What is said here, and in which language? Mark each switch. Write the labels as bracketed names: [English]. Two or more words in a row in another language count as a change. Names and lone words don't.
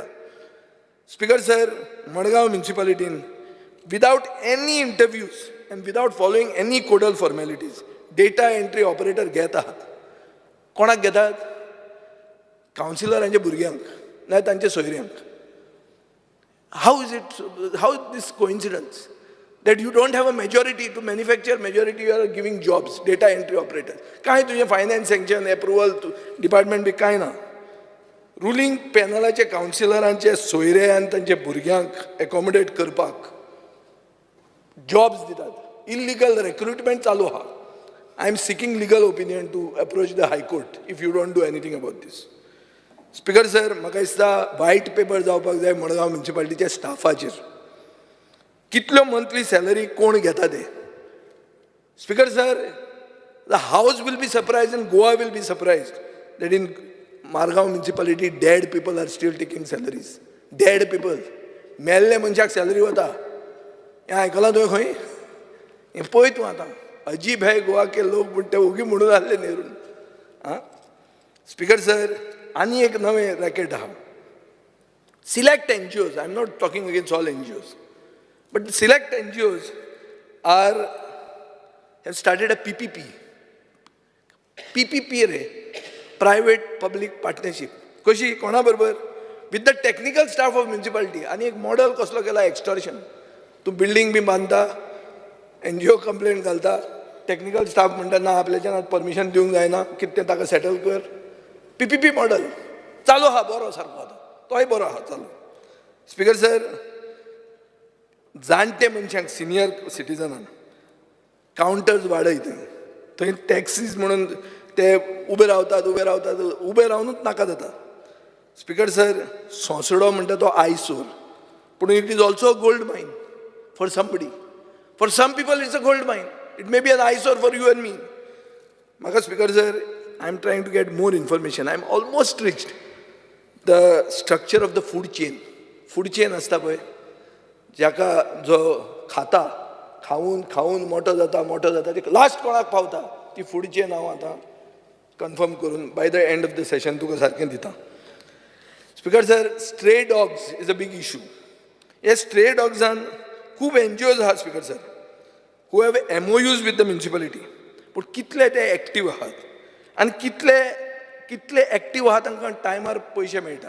[English] Speaker sir, Madgaon municipalitian without any interviews and without following any codal formalities data entry operator [Konkani] घेत आहात. कोणाक घेतात? कावन्सिलरांच्या भुरग्यांक नाजाल्यार तांच्या सोयऱ्यांक. [English] How is this coincidence that you don't have a majority to manufacture majority, you are giving jobs, data entry operators. [Konkani] काय तुझे [English] finance sanction approval department [Konkani] बी काय ना. [English] ruling panelache [Konkani] कावन्सिलरांचे सोयरे आनी तांचे भुरग्यांक एकोमोडेट करपाक जॉब्स दितात. [English] illegal recruitment [Konkani] चालू आहा. [English] I am seeking legal opinion to approach the High Court if you don't do anything about this. Speaker sir, [Konkani] म्हाका दिसता [English] white paper [Konkani] जावपाक जाय मडगांव म्युनिसिपालिटीच्या स्टाफाचेर. कितल्यो [English] monthly salary [Konkani] कोण घेता ते. [English] Speaker sir, the House will be surprise and Goa will be surprise that in Margaon municipality dead people are still taking salaries. Dead people. [Konkani] मेल्ल्या मनशाक सॅलरी वता हें आयकलां तुवें खंय हें पळय तूं आतां [Hindi] अजीब है गोवा के लोक [Konkani] म्हण ते ओगी म्हणून आसले नेरून आं [English] Speaker sir [Konkani] आनी एक नवें रॅकेट आहा [English] select NGOs, I'm not talking against all NGOs, but select NGOs have started a PPP. PPP रे, private public partnership. [Konkani] कशी कोणा बरोबर? [English] With the technical staff of municipality. [Konkani] आणि एक मॉडेल कसलो केला एक्स्टॉर्शन. तूं बिल्डिंग बी बांदता, NGO कंप्लेंट घालता, [English] technical staff [Konkani] म्हणटा ना आपल्याच्यान परमिशन दिवंक जायना, कितें तें ताका सेटल कर. PPP मॉडेल चालू आहा बरो सारको आतां. तोय बरो आहा चालू. स्पीकर सर, जाणटे मनशांक [English] senior citizenank [Konkani] कावंटर्स वाडय थंय टॅक्सीज म्हणून ते उबे रावतात उबे रावनूच नाका जाता. [English] Speaker sir, [Konkani] सोंसडो म्हणटा तो [English] eyesore, पूण it is also a gold mine for somebody. For some people it's a gold mine. It may be an eyesore for you and me. [Konkani] म्हाका [English] Speaker sir, I am trying to get more information. I am almost reached the structure of the food chain. food chain [Konkani] आसता पळय, जाका जो खाता खाऊन खाऊन मोठो जाता ते लास्ट कोणाक पावता ती [English] food chain [Konkani] हांव आतां कन्फर्म करून [English] by the end of the session [Konkani] तुका सारकें दिता. [English] Speaker sir, stray dogs is a big issue. [Konkani] हे [English] stray dogsan [Konkani] खूब NGOs आहात [English] Speaker sir, who have MOUs with the municipality. [Konkani] पूण कितले ते एक्टीव आहात आनी कितले एक्टीव आहात तांकां टायमार पयशे मेळटा.